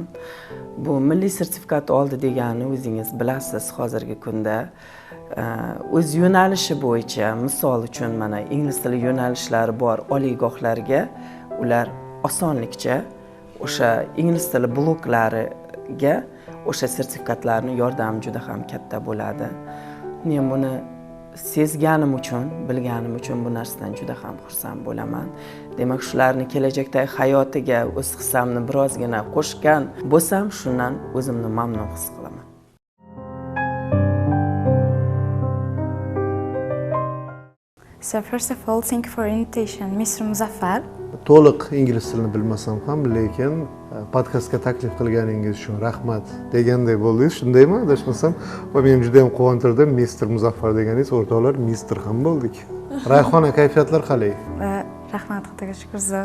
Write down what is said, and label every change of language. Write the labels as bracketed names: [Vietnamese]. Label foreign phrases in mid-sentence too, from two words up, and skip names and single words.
[Uzbek] Bu milliy sertifikat oldi degani o'zingiz bilasiz, hozirgi kunda o'z yo'nalishi bo'yicha, misol uchun mana ingliz tili yo'nalishlari bor oliygohlarga ular osonlikcha o'sha ingliz tili bloklariga o'sha sertifikatlarni yordami juda ham katta bo'ladi. Men buni sezganim uchun, bilganim uchun bu narsadan juda ham xursand bo'laman. Demak, shularni kelajakdagi hayotiga o'z hissamni birozgina qo'shgan bo'lsam, shundan o'zimni mamnun his qilaman. [English] So first of all, thank you for invitation, Mr. Muzaffar. [Uzbek] To'liq ingliz tilini bilmasam ham, lekin podkastga taklif qilganingiz uchun rahmat deganday bo'ldi. Shundaymi? Adashmasam, va men juda ham quvontirdi. Mr. Muzaffar deganingiz, o'rtoqlar, Mr. ham bo'ldik. Rayhona, kayfiyatlar qalay? Rahmat, Xudoga shukr, zo'r.